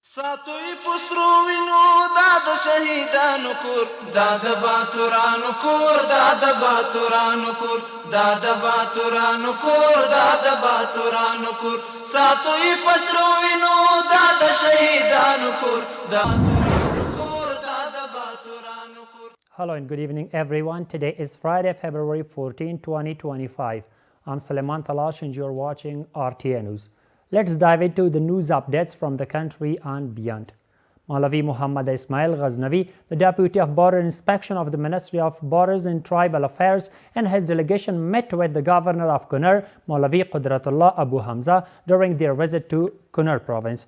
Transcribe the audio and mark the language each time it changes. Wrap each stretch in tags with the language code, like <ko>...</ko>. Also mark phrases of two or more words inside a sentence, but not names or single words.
<ps>ساتوی پسرو وینو دا د شهیدانو کور دا د باتورانو کور دا د باتورانو کور دا د باتورانو کور دا د باتورانو کور ساتوی پسرو وینو دا د شهیدانو کور دا</ps> <en>Hello and good evening everyone. Today is Friday, February 14, 2025. I'm Suleiman Talash and you're watching RTA News. Let's dive into the news updates from the country and beyond. Maulavi Muhammad Ismail Ghaznavi, the Deputy of Border Inspection of the Ministry of Borders and Tribal Affairs, and his delegation met with the Governor of Kunar, Maulavi Qudratullah Abu Hamza, during their visit to Kunar province.</en>